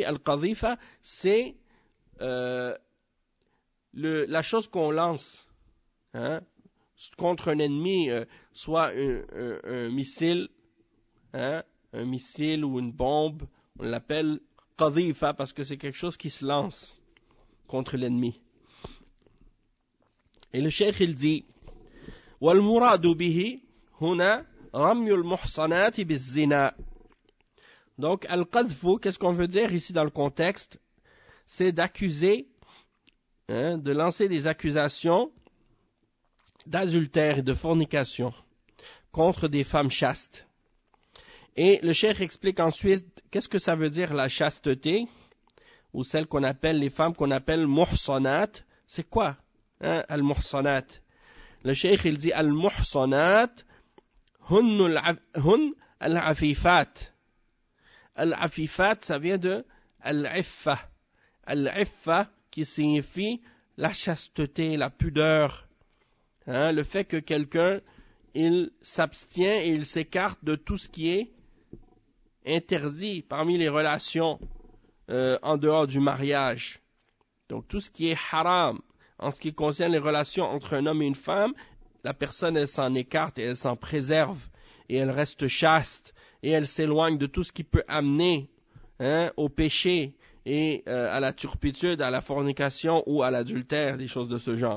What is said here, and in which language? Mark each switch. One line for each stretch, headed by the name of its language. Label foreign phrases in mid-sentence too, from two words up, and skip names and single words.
French: Al-qadhifa, c'est la chose qu'on lance contre un ennemi, soit un missile, un missile ou une bombe. On l'appelle qadhifa parce que c'est quelque chose qui se lance contre l'ennemi. Et le cheikh il dit,
Arabic: والمراد به هنا رمي المحصنات بالزنا.
French: Donc, al-qadhfu, qu'est-ce qu'on veut dire ici dans le contexte? C'est d'accuser, de lancer des accusations d'adultère et de fornication contre des femmes chastes. Et le cheikh explique ensuite qu'est-ce que ça veut dire la chasteté, ou celle qu'on appelle, les femmes qu'on appelle muhsanat. C'est quoi, al-muhsanat? Le cheikh il dit
Arabic: المحصنات هن العفيفات.
French: Al-afifat, ça vient de al-iffa. Al-iffa qui signifie la chasteté, la pudeur. Le fait que quelqu'un, il s'abstient et il s'écarte de tout ce qui est interdit parmi les relations en dehors du mariage. Donc tout ce qui est haram, en ce qui concerne les relations entre un homme et une femme, la personne elle s'en écarte et elle s'en préserve et elle reste chaste et elle s'éloigne de tout ce qui peut amener au péché et à la turpitude, à la fornication ou à l'adultère, des choses de ce genre.